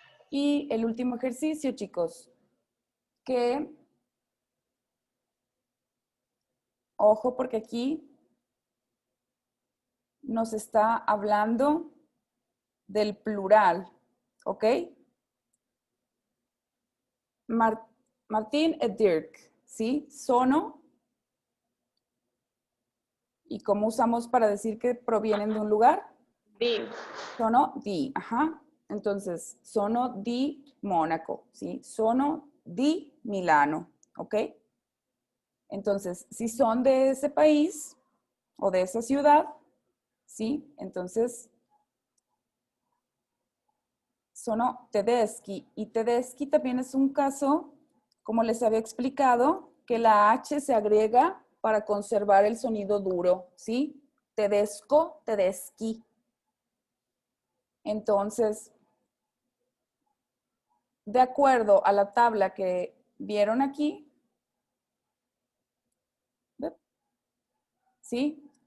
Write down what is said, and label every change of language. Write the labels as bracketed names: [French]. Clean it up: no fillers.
[Spanish] Y el último ejercicio, chicos, que, ojo porque aquí nos está hablando del plural, ¿ok? Martín y Dirk, ¿sí? [Italian] Sono. [Spanish] ¿Y cómo usamos para decir que provienen de un lugar? [Italian] Di. Sono di, ajá. Entonces, sono di Mónaco, ¿sí? Sono di Milano, ¿ok? [Spanish] Entonces, si son de ese país o de esa ciudad, ¿sí? [Italian] Entonces, sono tedeschi. [Spanish] Y tedeschi también es un caso, como les había explicado, que la H se agrega para conservar el sonido duro, ¿sí? [Italian] Tedesco, tedeschi. [Spanish] Entonces, de acuerdo a la tabla que vieron aquí, ¿sí?